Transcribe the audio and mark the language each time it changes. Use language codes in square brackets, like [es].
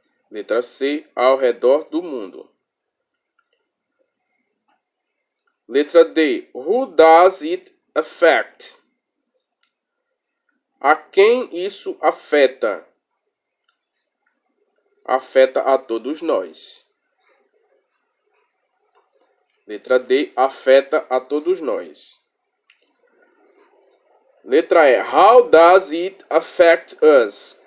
[pt] Letra C, ao redor do mundo. Letra D, [en] who does it affect? [pt] A quem isso afeta? Afeta a todos nós. Letra D, afeta a todos nós. Letra E, [en] how does it affect us?